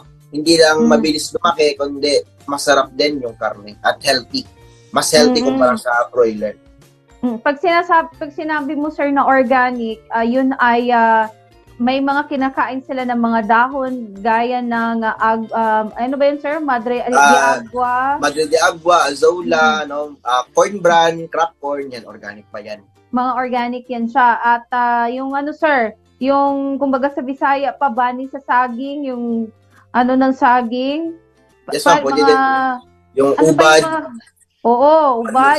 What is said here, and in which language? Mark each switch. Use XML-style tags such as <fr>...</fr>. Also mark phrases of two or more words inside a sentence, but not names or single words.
<tl>Hindi lang mabilis lumaki, kundi masarap din yung karne at healthy. Mas healthy kumpara sa broiler. Pag sinabi mo, sir, na organic, yun ay may mga kinakain sila ng mga dahon gaya ng ano ba yun, sir?</tl> <es>Madre de Agua. Madre de Agua,</es> <en>Azola, corn bran, crop corn,</en> <tl>yan, organic pa yan. Mga organic yan siya. At yung ano, sir, yung kumbaga sa Bisaya pa, bani sa saging, yung ano ng saging.</tl> <en>Yes, ma'am,</en> <tl>pwede din. Yung ubad. Oo, ubad.</tl>